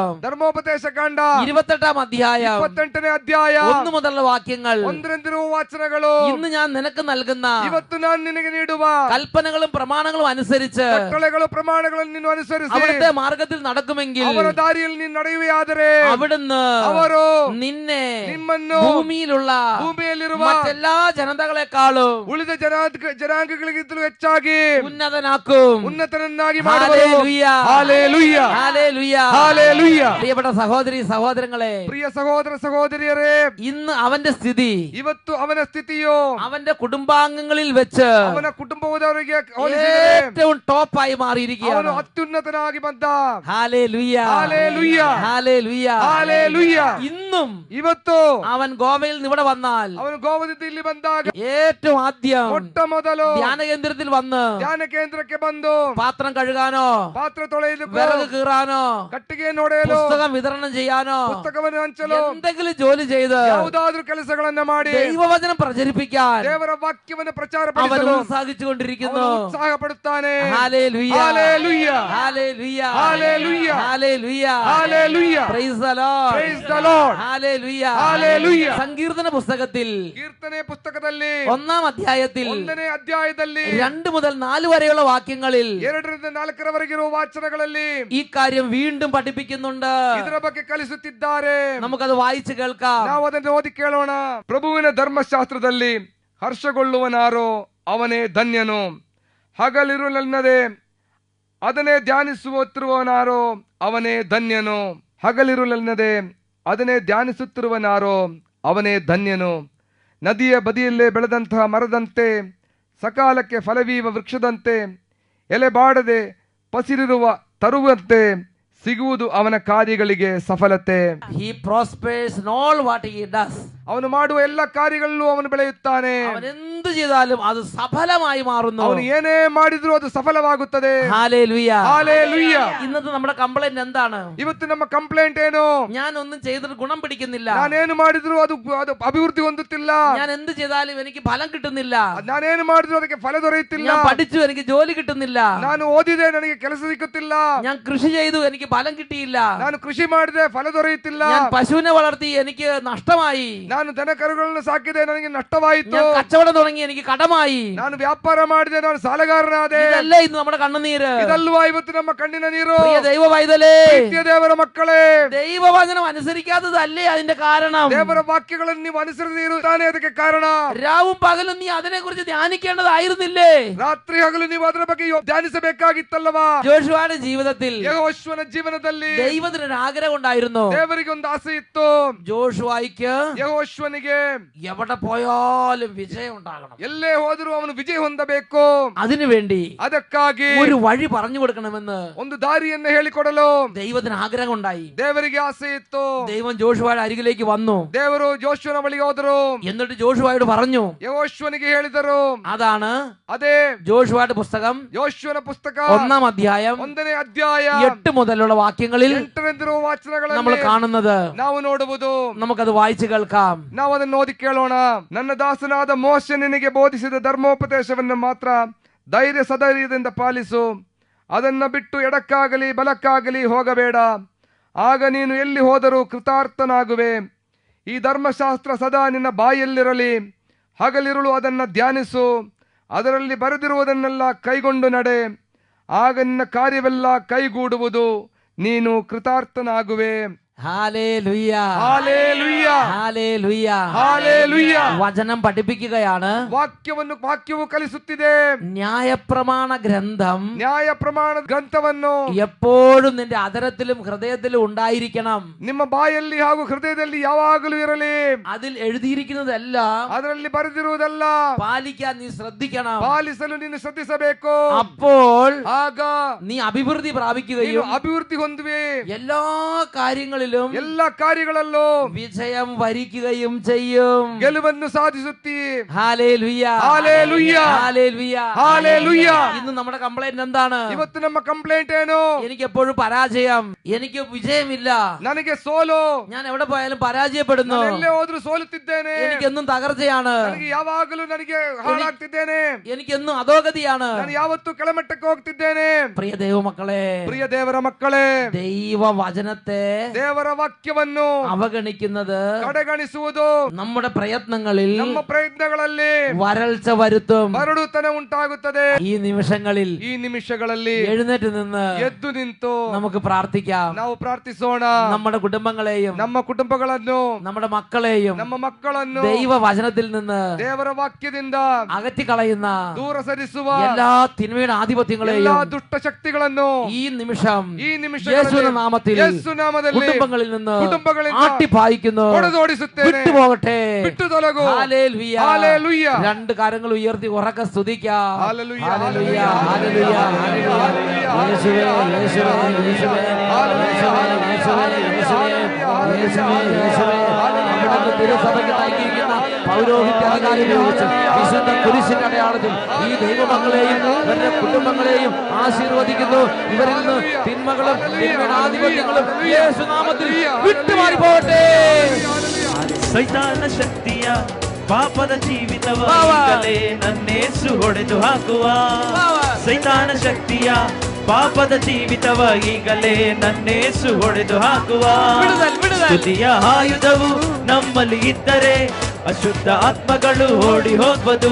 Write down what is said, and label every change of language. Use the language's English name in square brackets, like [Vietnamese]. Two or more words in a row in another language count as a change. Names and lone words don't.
[Kannada] ಧರ್ಮೋಪದೇಶ ಕಾಂಡ [Malayalam] 28-ാം അധ്യായം [Kannada] 28ನೇ ಅಧ್ಯಾಯ [Malayalam] 1 മുതലുള്ള വാക്യങ്ങൾ. [Kannada] ಒಂದರಿಂದಿರುವ ವಾಚನಗಳು. [Malayalam] ഇന്ന് ഞാൻ നിനക്ക് നൽകുന്ന [Kannada] ಇವತ್ತು ನಾನು ನಿನಗೆ ನೀಡುವ [Malayalam] കൽപ്പനകളും പ്രമാണങ്ങളും അനുസരിച്ച് [Kannada] ಕಟ್ಟಳೆಗಳು ಪ್ರಮಾಣಗಳನ್ನು ನೀನು ಅನುಸರಿಸಿ [Malayalam] അവിടുത്തെ മാർഗത്തിൽ നടക്കുമെങ്കിൽ [Kannada] ಅವರ ದಾರಿಯಲ್ಲಿ ನೀನು ನಡೆಯುವೆಯಾದರೆ [Malayalam] അവിടുന്ന് [Kannada] ಅವರು [Malayalam] നിന്നെ [Kannada] ನಿಮ್ಮನ್ನು [Malayalam] ഭൂമിയിലുള്ള [Kannada] ಭೂಮಿಯಲ್ಲಿರುವ [Malayalam] മറ്റെല്ലാ ജനതകളെക്കാളും [Kannada] ಉಳಿದ ಜನಾಂಗಗಳಿಗಿಂತಲೂ ಹೆಚ್ಚಾಗಿ [Malayalam] ഉന്നതനാക്കും. [Kannada] ಉನ್ನತನನ್ನಾಗಿ ಮಾಡುವರು. [Malayalam] ഹല്ലേലൂയ. [Kannada] ಹಲ್ಲೆಲೂಯ. [Malayalam] ഹല്ലേലൂയ. [Kannada] ಹಲ್ಲೆಲೂಯ. [Malayalam] പ്രിയപ്പെട്ട സഹോദരി സഹോദരങ്ങളെ, [Kannada] ಪ್ರಿಯ ಸಹೋದರ ಸಹೋದರಿಯರೇ, [Malayalam] ഇന്ന് അവന്റെ സ്ഥിതി [Kannada] ಇವತ್ತು ಅವನ ಸ್ಥಿತಿಯು [Malayalam] അവന്റെ കുടുംബാംഗങ്ങളിൽ വെച്ച് [Kannada] ಅವನ ಕುಟುಂಬದವರಿಗೆ ಹೋಲಿಸಿದರೆ [Malayalam] ഏറ്റവും ടോപ്പായി [Kannada] ಅವನು [Malayalam] മാറിയിരിക്കുകയാണ്. [Kannada] ಅತ್ಯುನ್ನತನಾಗಿ ಬಂದ. [Malayalam] ഹല്ലേലൂയ. ഹല്ലേലൂയ. ഹല്ലേലൂയ. ഹല്ലേലൂയ. ഇന്നും ಇವತ್ತು അവൻ ഗോവയിൽ നിന്ന് ഇവിടെ വന്നാൽ ಅವನು ಗೋವದಿಂದ ಇಲ್ಲಿ ಬಂದಾಗ ഏറ്റവും ആദ്യം ಮೊಟ್ಟ ಮೊದಲು ധ്യാന കേന്ദ്രത്തിൽ വന്ന് ಧ್ಯಾನ ಕೇಂದ್ರಕ್ಕೆ ಬಂದು പാത്രം കഴുകാനോ ಪಾತ್ರ ತೊಳೆಯಲು, വിറക് കീറാനോ ಕಟ್ಟಿಗೆ ನೋಡೆಯಲು, പുസ്തകം വിതരണം ചെയ്യാനോ ಪುಸ್ತಕವನ್ನು ಹಂಚಲು, എന്തെങ്കിലും ജോಲಿ ചെയ്ത് ಯಾವುದಾದ್ರೂ ಕೆಲಸಗಳನ್ನ ಮಾಡಿ ദൈവവചനം പ്രചരിപ്പിക്കാൻ ದೇವರ ವಾಕ್ಯವನ್ನು അവൻ ಪ್ರಚಾರಪಡಿಸಲು ഉത്സാഹിച്ചുകൊണ്ടിരിക്കുന്നു. ಅವನು ಉತ್ಸಾಹ ಪಡುತ್ತಾನೆ. ഹല്ലേലൂയ. ഹല്ലേലൂയ. ഹല്ലേലൂയ. ഹല്ലേലൂയ. ഹല്ലേലൂയ. ഹല്ലേലൂയ. [English] Praise the Lord. Praise the Lord. [Malayalam] ഹല്ലേലൂയ. ഹല്ലേലൂയ. സങ്കീർത്തന പുസ്തകത്തിൽ [Kannada] ಕೀರ್ತನೆ ಪುಸ್ತಕದಲ್ಲಿ [Malayalam] 1-ാം അധ്യായത്തിൽ [Kannada] 1ನೇ ಅಧ್ಯಾಯದಲ್ಲಿ [Malayalam] 2 മുതൽ 4 വരെയുള്ള വാക്യങ്ങളിൽ [Kannada] 2ರಿಂದ 4ರವರೆಗಿರುವ ವಾಚನಗಳಲ್ಲಿ [Malayalam] ഈ കാര്യം വീണ്ടും പഠിപ്പിക്കുന്നുണ്ട്. [Kannada] ಇದರ ಬಗ್ಗೆ ಕಲಿಸುತ್ತಿದ್ದಾರೆ. [Malayalam] നമുക്കത് വായിച്ചു കേൾക്കാം. [Kannada] ನಾವು ಅದನ್ನು ಓದಿ ಕೇಳೋಣ. ಪ್ರಭುವಿನ ಧರ್ಮಶಾಸ್ತ್ರದಲ್ಲಿ ಹರ್ಷಗೊಳ್ಳುವನಾರೋ ಅವನೇ ಧನ್ಯನು. ಹಗಲಿರುಳೆನ್ನದೆ ಅದನ್ನೇ ಧ್ಯಾನಿಸುತ್ತಿರುವನಾರೋ ಅವನೇ ಧನ್ಯನು. ಹಗಲಿರುಳೆನ್ನದೆ ಅದನ್ನೇ ಧ್ಯಾನಿಸುತ್ತಿರುವನಾರೋ ಅವನೇ ಧನ್ಯನು. ನದಿಯ ಬದಿಯಲ್ಲೇ ಬೆಳೆದಂತಹ ಮರದಂತೆ, ಸಕಾಲಕ್ಕೆ ಫಲವೀವ ವೃಕ್ಷದಂತೆ, ಎಲೆ ಬಾಡದೆ ಪಸಿರಿರುವ ತರುವಂತೆ ಸಿಗುವುದು ಅವನ ಕಾರ್ಯಗಳಿಗೆ ಸಫಲತೆ. [English] He prospers in all what he does. [Kannada] ಅವನು ಮಾಡುವ ಎಲ್ಲ ಕಾರ್ಯಗಳಲ್ಲೂ ಅವನು ಬೆಳೆಯುತ್ತಾನೆ. [Malayalam] അവൻ എന്ത് ചെയ്താലും അത് സഫലമായി മാറുന്നു. [Kannada] ಅವನು ಏನೇ ಮಾಡಿದ್ರು ಅದು ಸಫಲವಾಗುತ್ತದೆ. [Malayalam] ഹല്ലേലൂയ. ഹല്ലേലൂയ. ഇന്നത്തെ നമ്മുടെ കംപ്ലൈന്റ് എന്താണ്? [Kannada] ಇವತ್ತು ನಮ್ಮ ಕಂಪ್ಲೇಂಟ್ ಏನು? [Malayalam] ഞാൻ ഒന്നും ചെയ്തിട്ട് ഗുണം പിടിക്കുന്നില്ല. [Kannada] ನಾನೇನು ಮಾಡಿದ್ರು ಅದು ಅಭಿವೃದ್ಧಿ ಹೊಂದುತ್ತಿಲ್ಲ. [Malayalam] ഞാൻ എന്ത് ചെയ്താലും എനിക്ക് ഫലം കിട്ടുന്നില്ല. [Kannada] ನಾನೇನು ಮಾಡಿದ್ರು ಅದಕ್ಕೆ ಫಲ ದೊರೆಯುತ್ತಿಲ್ಲ. [Malayalam] ഞാൻ പഠിച്ചു എനിക്ക് ജോലി കിട്ടുന്നില്ല. [Kannada] ನಾನು ಓದಿದೆ ನನಗೆ ಕೆಲಸ ಸಿಕ್ಕುತ್ತಿಲ್ಲ. [Malayalam] ഞാൻ കൃഷി ചെയ്തു എനിക്ക് ഫലം കിട്ടിയില്ല. [Kannada] ನಾನು ಕೃಷಿ ಮಾಡಿದೆ ಫಲ ದೊರೆಯುತ್ತಿಲ್ಲ. [Malayalam] ഞാൻ പശുവിനെ വളർത്തി എനിക്ക് നഷ്ടമായി. [Kannada] ನಾನು ದನ ಕರುಗಳನ್ನು ಸಾಕಿದೆ ನನಗೆ ನಷ್ಟವಾಯಿತು. [Malayalam] ഞാൻ കച്ചവടം തുടങ്ങി എനിക്ക് കടമായി. [Kannada] ನಾನು ವ್ಯಾಪಾರ ಮಾಡಿದೆ ನಾನು ಸಾಲಗಾರನಾದೆ. [Malayalam] ഇതല്ലേ ഇന്ന് നമ്മുടെ കണ്ണുനീര്? [Kannada] ಇದಲ್ವಾ ಇವತ್ತು ನಮ್ಮ ಕಣ್ಣಿನ ನೀರು? [Malayalam] പ്രിയ ദൈവ പൈതലേ, [Kannada] ಪ್ರೀತಿಯ ದೇವರ ಮಕ್ಕಳೇ, [Malayalam] ദൈവവചനം അനുസരിക്കാത്തതല്ലേ അതിന്റെ കാരണം? [Kannada] ದೇವರ ವಾಕ್ಯಗಳನ್ನು ನೀವು ಅನುಸರಿಸಿ ಇರುತ್ತಾನೆ ಅದಕ್ಕೆ ಕಾರಣ. [Malayalam] രാവും പകലും നീ അതിനെ കുറിച്ച് ധ്യാനിക്കേണ്ടതായിരുന്നില്ലേ? [Kannada] ರಾತ್ರಿ ಹಗಲು ನೀವು ಅದರ ಬಗ್ಗೆ ಧ್ಯಾನಿಸಬೇಕಾಗಿತ್ತಲ್ಲವಾ? [Malayalam] ജോഷുവയുടെ ജീവിതത്തിൽ [Kannada] ಯೆಹೋಶುವನ ಜೀವನದಲ್ಲಿ [Malayalam] ദൈവത്തിനൊരു ആഗ്രഹം ഉണ്ടായിരുന്നു. [Kannada] ದೇವರಿಗೆ ಒಂದು ಆಸೆ ಇತ್ತು. [Malayalam] ജോഷുവായിക്ക് [Kannada] ಯೆಹೋಶುವನಿಗೆ [Malayalam] എവിടെ പോയാലും വിജയം ഉണ്ടാകണം. ഉണ്ടാകണം. [Kannada] ಎಲ್ಲೇ ಹೋದರೂ ಅವನು ವಿಜಯ ಹೊಂದಬೇಕು. [Malayalam] അതിനുവേണ്ടി [Kannada] ಅದಕ್ಕಾಗಿ [Malayalam] ഒരു വഴി പറഞ്ഞു കൊടുക്കണമെന്ന് [Kannada] ಒಂದು ದಾರಿಯನ್ನು ಹೇಳಿಕೊಡಲು [Malayalam] ദൈവത്തിന് ആഗ്രഹം ഉണ്ടായി. [Kannada] ದೇವರಿಗೆ ಆಸೆ ಇತ್ತು. [Malayalam] ദൈവം ജോഷുവയുടെ അരികിലേക്ക് വന്നു. [Kannada] ದೇವರು ಜೋಶುವನ ಬಳಿಗೆ ಹೋದರು. [Malayalam] എന്നിട്ട് ജോഷുവയോട് പറഞ്ഞു, [Kannada] ಯೆಹೋಶುವನಿಗೆ ಹೇಳಿದರು. [Malayalam] അതാണ് [Kannada] ಅದೇ [Malayalam] ജോഷുവയുടെ പുസ്തകം [Kannada] ಯೆಹೋಶುವನ ಪುಸ್ತಕ [Malayalam] 1-ാം അധ്യായം [Kannada] 1ನೇ ಅಧ್ಯಾಯ [Malayalam] 8 മുതലുള്ള വാക്യങ്ങളിൽ [Kannada] 8ರಂದಿರುವ ವಾಚನಗಳಲ್ಲಿ [Malayalam] നമ്മൾ കാണുന്നത്. [Kannada] ನಾವು ನೋಡುವುದು. [Malayalam] നമുക്കത് വായിച്ചു കേൾക്കാം. [Kannada] ನಾವು ಅದನ್ನು ಓದಿ ಕೇಳೋಣ. ನನ್ನ ದಾಸನಾದ ಮೋಶೆ ನಿನಗೆ ಬೋಧಿಸಿದ ಧರ್ಮೋಪದೇಶವನ್ನು ಮಾತ್ರ ಧೈರ್ಯ ಸಧೈರ್ಯದಿಂದ ಪಾಲಿಸು. ಅದನ್ನ ಬಿಟ್ಟು ಎಡಕ್ಕಾಗಲಿ ಬಲಕ್ಕಾಗಲಿ ಹೋಗಬೇಡ. ಆಗ ನೀನು ಎಲ್ಲಿ ಹೋದರೂ ಕೃತಾರ್ಥನಾಗುವೆ. ಈ ಧರ್ಮಶಾಸ್ತ್ರ ಸದಾ ನಿನ್ನ ಬಾಯಲ್ಲಿರಲಿ. ಹಗಲಿರುಳು ಅದನ್ನು ಧ್ಯಾನಿಸು. ಅದರಲ್ಲಿ ಬರೆದಿರುವುದನ್ನೆಲ್ಲ ಕೈಗೊಂಡು ನಡೆ. ಆಗ ನಿನ್ನ ಕಾರ್ಯವೆಲ್ಲ ಕೈಗೂಡುವುದು. ನೀನು ಕೃತಾರ್ಥನಾಗುವೆ. [Malayalam] ഹല്ലേലൂയ, ഹല്ലേലൂയ, ഹല്ലേലൂയ, ഹല്ലേലൂയ. വചനം പഠിപ്പിക്കുകയാണ്. [Kannada] ವಾಕ್ಯವು ಕಲಿಸುತ್ತಿದೆ. [Malayalam] ന്യായപ്രമാണ ഗ്രന്ഥം, [Kannada] ನ್ಯಾಯ ಪ್ರಮಾಣ ಗ್ರಂಥವನ್ನು [Malayalam] എപ്പോഴും നിന്റെ അതരത്തിലും ഹൃദയത്തിലും ഉണ്ടായിരിക്കണം. [Kannada] ನಿಮ್ಮ ಬಾಯಲ್ಲಿ ಹಾಗೂ ಹೃದಯದಲ್ಲಿ ಯಾವಾಗಲೂ ಇರಲಿ. [Malayalam] അതിൽ എഴുതിയിരിക്കുന്നതെല്ലാം [Kannada] ಅದರಲ್ಲಿ ಬರೆದಿರುವುದಲ್ಲ [Malayalam] പാലിക്കാൻ നീ ശ്രദ്ധിക്കണം. [Kannada] ಪಾಲಿಸಲು ನೀನು ಶ್ರದ್ಧಿಸಬೇಕು. [Malayalam] അപ്പോൾ [Kannada] ಆಗ [Malayalam] നീ അഭിവൃദ്ധി [Kannada] ನೀನು [Malayalam] പ്രാപിക്കുകയും [Kannada] ಅಭಿವೃದ್ಧಿ ಹೊಂದುವೆ. [Malayalam] എല്ലാ കാര്യങ്ങളിലും [Kannada] ಎಲ್ಲ ಕಾರ್ಯಗಳಲ್ಲೂ [Malayalam] വിജയം വരിക്കുകയും ചെയ്യും. [Kannada] ಗೆಲುವನ್ನು ಸಾಧಿಸುತ್ತಿ. [Malayalam] ഹല്ലേലൂയ, ഹല്ലേലൂയ, ഹല്ലേലൂയ, ഹല്ലേലൂയ. ഇന്ന് നമ്മുടെ കംപ്ലൈന്റ് എന്താണ്? [Kannada] ಇವತ್ತು ನಮ್ಮ ಕಂಪ್ಲೇಂಟ್ ಏನು? [Malayalam] എനിക്ക് എപ്പോഴും പരാജയം, എനിക്ക് വിജയമില്ല, [Kannada] ನನಗೆ ಸೋಲು, [Malayalam] ഞാൻ എവിടെ പോയാലും പരാജയപ്പെടുന്നു, [Kannada] ನಾನು ಎಲ್ಲೇ ಹೋದ್ರೂ ಸೋಲುತ್ತಿದ್ದೇನೆ, [Malayalam] എനിക്കെന്നും തകർച്ചയാണ്, [Kannada] ನನಗೆ ಯಾವಾಗಲೂ ನನಗೆ ಹಾಳಾಗ್ತಿದ್ದೇನೆ, [Malayalam] എനിക്കെന്നും അധോഗതിയാണ്. [Kannada] ನಾನು ಯಾವತ್ತೂ ಕೆಳಮಟ್ಟಕ್ಕೆ ಹೋಗ್ತಿದ್ದೇನೆ. [Malayalam] പ്രിയ ദൈവമക്കളെ, [Kannada] ಪ್ರಿಯ ದೇವರ ಮಕ್ಕಳೇ, [Malayalam] ദൈവവചനത്തെ [Kannada] ದೇವರ ವಾಕ್ಯವನ್ನು [Malayalam] അവഗണിക്കുന്നത് [Kannada] ಕಡೆಗಣಿಸುವುದು [Malayalam] നമ്മുടെ പ്രയത്നങ്ങളിൽ [Kannada] ನಮ್ಮ ಪ್ರಯತ್ನಗಳಲ್ಲಿ [Malayalam] വരൾച്ച വരുത്തും. [Kannada] ಬರಡುತನ ಉಂಟಾಗುತ್ತದೆ. [Malayalam] ഈ നിമിഷങ്ങളിൽ [Kannada] ಈ ನಿಮಿಷಗಳಲ್ಲಿ [Malayalam] എഴുന്നേറ്റ് നിന്ന് [Kannada] ಎದ್ದು ನಿಂತು [Malayalam] നമുക്ക് പ്രാർത്ഥിക്കാം. [Kannada] ನಾವು ಪ್ರಾರ್ಥಿಸೋಣ. [Malayalam] നമ്മുടെ കുടുംബങ്ങളെയും [Kannada] ನಮ್ಮ ಕುಟುಂಬಗಳನ್ನು, [Malayalam] നമ്മുടെ മക്കളെയും [Kannada] ನಮ್ಮ ಮಕ್ಕಳನ್ನು [Malayalam] ദൈവവചനത്തിൽ നിന്ന് [Kannada] ದೇವರ ವಾಕ್ಯದಿಂದ [Malayalam] അകറ്റിക്കളയുന്ന [Kannada] ದೂರ ಸರಿಸುವ [Malayalam] എല്ലാ തിന്മയുടെ ആധിപത്യങ്ങളെയും [Kannada] ಎಲ್ಲಾ ದುಷ್ಟ ಶಕ್ತಿಗಳನ್ನು [Malayalam] ഈ നിമിഷം [Kannada] ಈ [Malayalam] യേശുവിന്റെ നാമത്തിൽ [Kannada] ಯೇಸು ನಾಮದಲ್ಲಿ [Malayalam] കുടുംബങ്ങളിൽ നിന്ന് [Kannada] കുടുംബಗಳಿಂದ [Malayalam] ആട്ടിപ്പായിക്കുന്നു. [Kannada] ಹೊಡೆದോಡಿಸುತ್ತೇನೆ. [Malayalam] വിട്ടുപോകട്ടെ. [Kannada] ಬಿಟ್ಟು ತೊಲಗು. [Malayalam] ഹല്ലേലൂയ, ഹല്ലേലൂയ. രണ്ട് കരങ്ങൾ ഉയർത്തി ഉറക്കെ സ്തുതിക്കാം. ഹല്ലേലൂയ, ഹല്ലേലൂയ, ഹല്ലേലൂയ, ഹല്ലേലൂയ. യേശുവേ, യേശുവേ, യേശുവേ, അവിടുന്ന് തിരുസഭയ്ക്ക് നൽകിയിരിക്കുന്ന പൗരോഹിത്യ അധികാരം ഉപയോഗിച്ച് വിശുദ്ധ കുരിശിന്റെ അടയാളത്തിൽ ഈ ദൈവമക്കളെയും ഇവരുടെ കുടുംബങ്ങളെയും ആശീർവദിക്കുന്നു. ഇവരിൽ നിന്ന് തിന്മകളും തിന്മയുടെ ആധിപത്യങ്ങളും യേശുനാമത്തിൽ വിട്ടുമാറി പോകട്ടെ. [Kannada] ಸೈತಾನ ಶಕ್ತಿಯ ಪಾಪದ ಜೀವಿತವ ಈಗಲೇ ನನ್ನೇಸು ಹೊಡೆದು ಹಾಕುವ. ಸೈತಾನ ಶಕ್ತಿಯ ಪಾಪದ ಜೀವಿತವ ಈಗಲೇ ನನ್ನೇಸು ಹೊಡೆದು ಹಾಕುವ. ಸ್ತುತಿಯ ಆಯುಧವು ನಮ್ಮಲ್ಲಿ ಇದ್ದರೆ ಅಶುದ್ಧ ಆತ್ಮಗಳು ಓಡಿ ಹೋಗ್ಬೋದು.